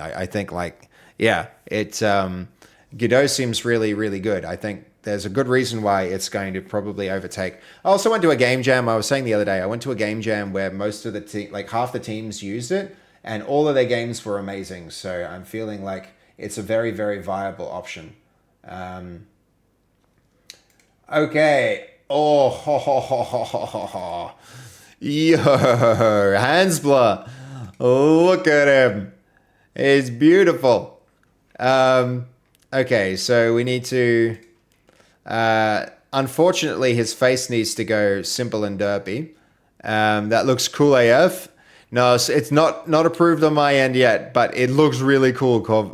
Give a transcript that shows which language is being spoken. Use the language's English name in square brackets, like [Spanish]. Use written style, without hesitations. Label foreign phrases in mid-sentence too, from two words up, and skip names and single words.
[English] I think like, yeah, Godot seems really, really good. I think there's a good reason why it's going to probably overtake. I also went to a game jam. I was saying the other day, I went to a game jam where most of the like half the teams used it and all of their games were amazing. So I'm feeling like it's a very, very viable option. Okay. Oh, ho, ho, ho, ho, ho, ho, ho. Yo, Hansbler. Look at him. It's beautiful. Okay, so we need to... unfortunately, his face needs to go simple and derpy. That looks cool AF. No, it's not approved on my end yet, but it looks really cool, Corvo.